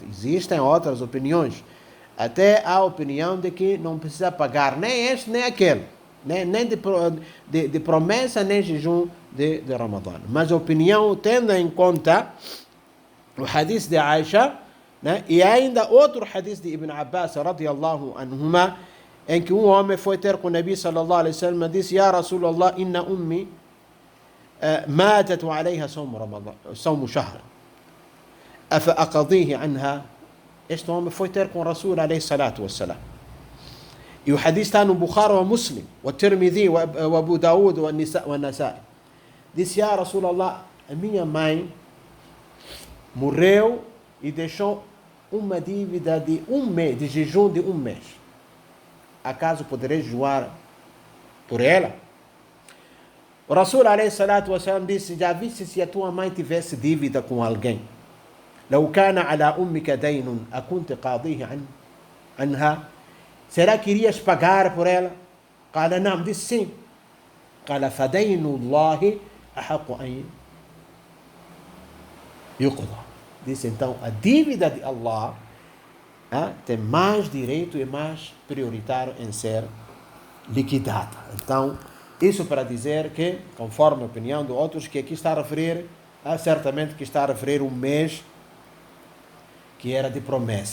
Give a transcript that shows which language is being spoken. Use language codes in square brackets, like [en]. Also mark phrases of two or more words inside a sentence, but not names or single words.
[pt] Existem outras opiniões. Até a opinião de que não precisa pagar nem este, nem aquele. Nem de promessa, nem jejum de Ramadã. Mas a opinião tendo em conta o hadith de Aisha, né? E ainda outro hadith de Ibn Abbas, [ar] رضي الله عنهما, [pt] em que um homem foi ter com o Nabi [ar] صلى الله عليه وسلم [pt] e disse: [ar] يا رسول الله، إن أمي ماتت وعليها صوم شهر. أفأقضيه عنها. [pt] Este homem foi ter com o Rasul [ar] عليه الصلاة والسلام. [pt] E o hadith está no Bukhari e Muslim, o Tirmidhi, o Abu Daud, o Nasai. Disse: [ar] يا رسول الله, [pt] a minha mãe morreu e deixou uma dívida de 1 mês, de jejum de 1 mês. Acaso poderei jejuar por ela? O Rasul [ar] عليه الصلاة والسلام [pt] disse: já viste se a tua mãe tivesse dívida com alguém? [ar] لو كان على أمك دين أكنت قاضيه عنها. [pt] Será que irias pagar por ela? [ar] قال نعم. [pt] Disse sim. [ar] قال فدين الله أحق أن يقضى. [pt] Disse então, a dívida de Allah tem mais direito e mais prioritário em ser liquidada. Então, isso para dizer que, conforme a opinião de outros, que aqui está a referir, certamente que está a referir um mês que era de promessa.